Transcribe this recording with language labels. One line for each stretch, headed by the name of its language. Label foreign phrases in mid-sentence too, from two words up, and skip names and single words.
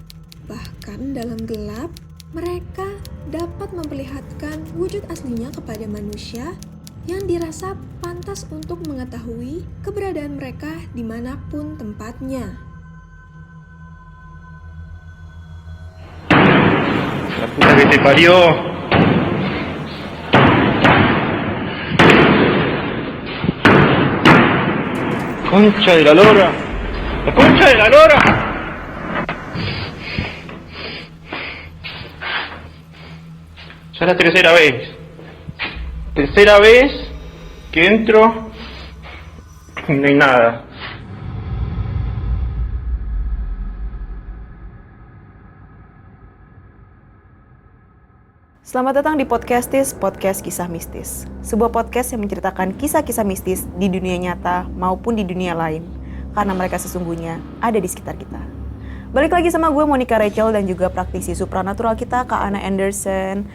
Indonesian: Bahkan dalam gelap, mereka dapat memperlihatkan wujud aslinya kepada manusia yang dirasa pantas untuk mengetahui keberadaan mereka dimanapun tempatnya.
Spanish: La puta que te parió. Concha de la lora. La concha de la lora. Ya la tercera vez. Tercera vez que entro y no hay nada.
Indonesian: Selamat datang di Podcastis, Podcast Kisah Mistis. Sebuah podcast yang menceritakan kisah-kisah mistis di dunia nyata maupun di dunia lain. Karena mereka sesungguhnya ada di sekitar kita. Balik lagi sama gue Monica Rachel dan juga praktisi supranatural kita Kak Ana Anderson.